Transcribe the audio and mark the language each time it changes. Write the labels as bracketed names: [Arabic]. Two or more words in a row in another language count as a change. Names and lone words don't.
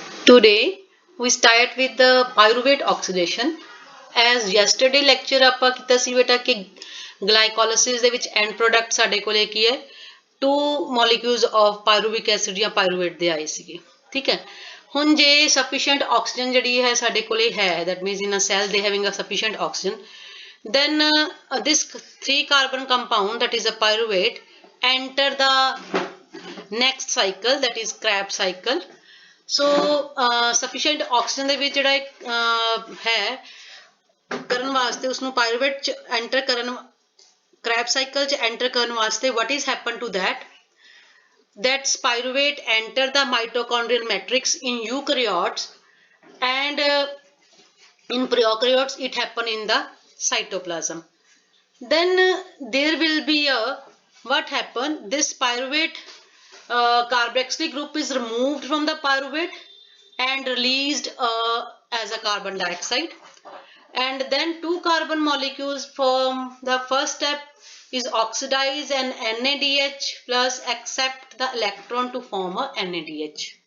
[English] Today we start with the pyruvate oxidation. As yesterday lecture [Punjabi] ਆਪਾਂ ਕੀਤਾ ਸੀ ਬੇਟਾ ਕਿ [English] glycolysis [Punjabi] ਦੇ ਵਿੱਚ [English] end product [Punjabi] ਸਾਡੇ ਕੋਲੇ ਕੀ ਹੈ [English] two molecules of pyruvic acid ਜਾਂ pyruvate [Punjabi] ਦੇ ਆਏ ਸੀਗੇ ਠੀਕ ਹੈ ਹੁਣ ਜੇ [English] sufficient oxygen [Punjabi] ਜਿਹੜੀ ਹੈ ਸਾਡੇ ਕੋਲੇ ਹੈ [English] that means in a cell they having a sufficient oxygen then this three carbon compound that is a pyruvate enter the next cycle that is Krebs cycle. So sufficient oxygen [Punjabi] ਦੇ ਵਿੱਚ ਜਿਹੜਾ ਹੈ ਕਰਨ ਵਾਸਤੇ ਉਸਨੂੰ [English] pyruvate [Punjabi] ਚ enter ਕਰਨ Krebs cycle ਚ enter ਕਰਨ ਵਾਸਤੇ [English] what is happen to that pyruvate enter the mitochondrial matrix in eukaryotes and in prokaryotes it happen in the cytoplasm. Then there will be a what happen this pyruvate carboxylic group is removed from the pyruvate and released as a carbon dioxide, and then two carbon molecules from the first step is oxidized and NADH plus accept the electron to form a NADH.